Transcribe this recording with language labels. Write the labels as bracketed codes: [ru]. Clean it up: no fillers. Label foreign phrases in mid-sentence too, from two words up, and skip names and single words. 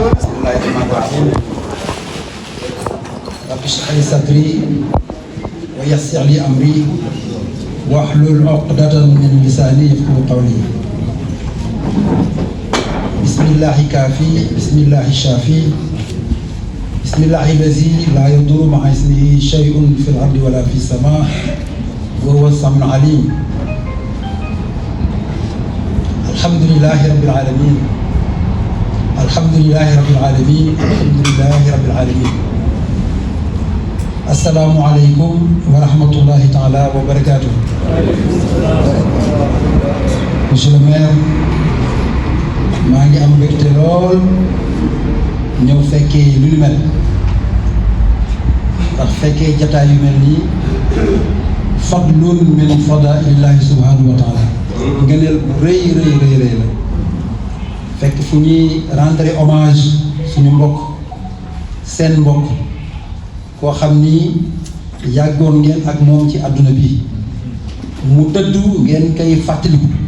[ar] رب اشرح لي صدري ويسر لي أمري واحلل عقدة من لساني يفقهوا قولي بسم الله كافي بسم الله شافي بسم الله الذي لا يضر مع اسمه شيء في الأرض ولا في السماء وهو السميع العليم الحمد لله رب العالمين الحمد لله رب العالمين الحمد لله رب العالمين السلام عليكم ورحمة الله تعالى وبركاته. [fr] Monsieur le maire, [wo] maa ngi am mbégte lool ñëw fekkee lu ñu mel ndax fekkee jataay yu mel nii [ar] فضل من فضائل الله سبحانه وتعالى [wo] ngëneel bu rëy la fekk fu ñuy [fr] rendre hommage [wo] suñu mbokk seen mbokk koo xam ni yàggoon ngeen ak moom ci àdduna bi mu dëddu ngeen koy fàttaliku